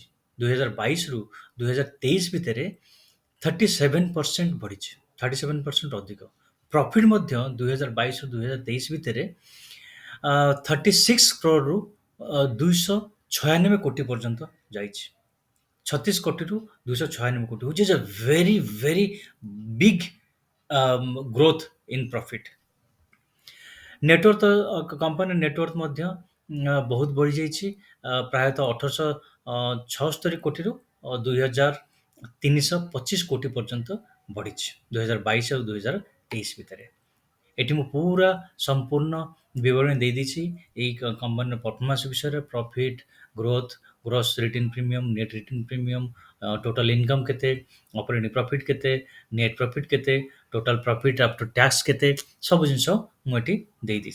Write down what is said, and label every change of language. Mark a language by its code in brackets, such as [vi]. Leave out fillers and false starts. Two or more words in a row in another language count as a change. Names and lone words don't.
[or] 2022ରୁ 2023 ଭିତରେ 37% ବଢ଼ିଛି, 37% ଅଧିକ। ପ୍ରଫିଟ୍ ମଧ୍ୟ 2022ରୁ 2023 ଭିତରେ 36 କ୍ରୋରରୁ 296 କୋଟି ପର୍ଯ୍ୟନ୍ତ ଯାଇଛି। 36 କୋଟିରୁ 296 କୋଟି, [en] which is a very very big growth in profit. [or] ନେଟୱାର୍ଥ, କମ୍ପାନୀ ନେଟୱାର୍ଥ ମଧ୍ୟ ବହୁତ ବଢ଼ିଯାଇଛି। ପ୍ରାୟତଃ 1876 କୋଟିରୁ 2325 କୋଟି ପର୍ଯ୍ୟନ୍ତ ବଢ଼ିଛି 2022 ଆଉ 2023 ଭିତରେ। ଏଠି ମୁଁ ପୁରା ସମ୍ପୂର୍ଣ୍ଣ ବିବରଣୀ ଦେଇଦେଇଛି ଏଇ କମ୍ପାନୀର ପରଫର୍ମାନ୍ସ ବିଷୟରେ, ପ୍ରଫିଟ୍, ଗ୍ରୋଥ୍, [en] gross retained premium, net retained premium, total income [or] କେତେ, [en] operating profit [or] କେତେ, [en] net profit [or] କେତେ, [en] total profit after tax [or] କେତେ, ସବୁ ଜିନିଷ ମୁଁ ଏଠି ଦେଇଦେଇଛି।